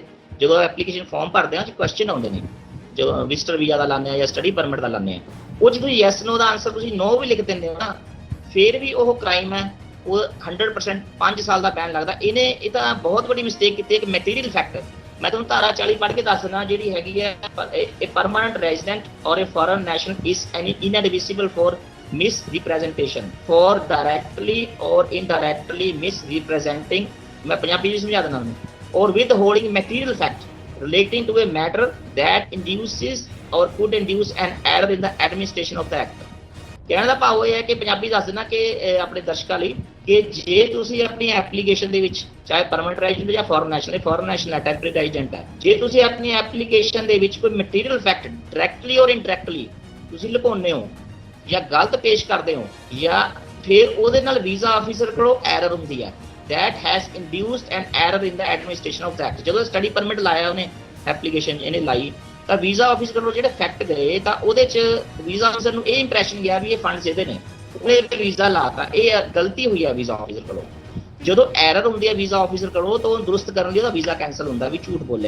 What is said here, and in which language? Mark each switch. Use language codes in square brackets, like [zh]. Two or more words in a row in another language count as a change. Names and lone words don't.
[pa] ਜਦੋਂ [en] application form [pa] ਭਰਦੇ ਆ ਕੁਐਸਚਨ ਆਉਂਦੇ ਨੇ, ਜਦੋਂ [en] visitor visa [pa] ਦਾ ਲਾਉਂਦੇ ਆ ਜਾਂ [en] study permit [pa] ਦਾ ਲਾਉਂਦੇ ਆ, ਉਹ ਜਦੋਂ [en] yes no [pa] ਦਾ ਆਨਸਰ ਤੁਸੀਂ ਨੋ ਵੀ ਲਿਖ ਦਿੰਦੇ ਹੋ ਨਾ, ਫਿਰ ਵੀ ਉਹ ਕ੍ਰਾਈਮ ਹੈ। ਉਹ 100% 5 ਸਾਲ ਦਾ ਬੈਨ ਲੱਗਦਾ। ਇਹ ਤਾਂ ਬਹੁਤ ਵੱਡੀ ਮਿਸਟੇਕ ਕੀਤੀ ਹੈ ਕਿ [en] material fact. [pa] ਮੈਂ ਤੁਹਾਨੂੰ ਧਾਰਾ 40 ਪੜ੍ਹ ਕੇ ਦੱਸ ਦਿੰਦਾ ਜਿਹੜੀ ਹੈਗੀ ਹੈ, ਇਹ [en] permanent resident or a foreign national is inadmissible for misrepresentation for directly or indirectly misrepresenting, [hi] मैं पंजाबी में समझा देना [en] or withholding material fact relating to a matter that induces or could induce an error in the administration of the act। [pa] ਕਹਿਣ ਦਾ ਭਾਵ ਇਹ ਹੈ ਕਿ ਪੰਜਾਬੀ ਦੱਸ ਦੇਣਾ ਕਿ ਆਪਣੇ ਦਰਸ਼ਕਾਂ ਲਈ ਕਿ ਜੇ ਤੁਸੀਂ ਆਪਣੀ ਐਪਲੀਕੇਸ਼ਨ ਦੇ ਵਿੱਚ ਚਾਹੇ [en] permanent resident [pa] ਜਾਂ [en] foreign national [pa] ਹੈ, [en] temporary resident [pa] ਹੈ, ਜੇ ਤੁਸੀਂ ਆਪਣੀ ਐਪਲੀਕੇਸ਼ਨ ਦੇ ਵਿੱਚ ਕੋਈ [en] material fact directly or indirectly [pa] ਤੁਸੀਂ ਲੁਕਾਉਂਦੇ ਹੋ ਜਾਂ ਗਲਤ ਪੇਸ਼ ਕਰਦੇ ਹੋ, ਜਾਂ ਫਿਰ ਉਹਦੇ ਨਾਲ [en] visa officer [pa] ਕੋਲੋਂ ਐਰਰ ਹੁੰਦੀ ਹੈ, [en] that has induced an error in the administration of the act। [pa] ਜਦੋਂ [en] study permit [pa] ਲਾਇਆ ਉਹਨੇ ਐਪਲੀਕੇਸ਼ਨ ਇਹਨੇ ਲਾਈ ਤਾਂ [en] visa office [pa] ਕੋਲੋਂ ਜਿਹੜੇ ਫੈਕਟ ਗਏ ਤਾਂ ਉਹਦੇ 'ਚ [en] visa officer [pa] ਨੂੰ ਇਹ ਇੰਪ੍ਰੈਸ਼ਨ ਗਿਆ ਵੀ ਇਹ ਫੰਡਸ ਇਹਦੇ ਨੇ, ਉਹਨੇ ਵੀਜ਼ਾ ਲਾਤਾ। ਇਹ ਗਲਤੀ ਹੋਈ ਹੈ [en] visa officer [pa] ਕੋਲੋਂ। ਜਦੋਂ ਐਰਰ ਹੁੰਦੀ ਹੈ [en] visa officer [pa] ਕੋਲੋਂ ਤਾਂ ਉਹ ਦਰੁਸਤ ਕਰਨ ਲਈ ਉਹਦਾ [en] visa cancel [pa] ਹੁੰਦਾ ਵੀ ਝੂਠ ਬੋਲਿਆ।